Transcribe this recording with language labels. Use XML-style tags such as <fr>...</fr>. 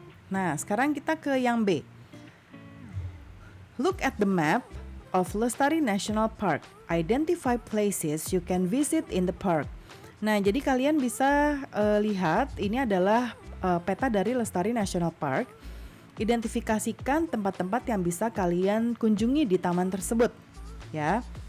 <id>Nah, sekarang kita ke yang B.</id> <en>Look at the map of Lestari National Park. Identify places you can visit in the park.</en> <id>Nah, jadi kalian bisa lihat ini adalah peta dari Lestari National Park. Identifikasikan tempat-tempat yang bisa kalian kunjungi di taman tersebut, ya.</id>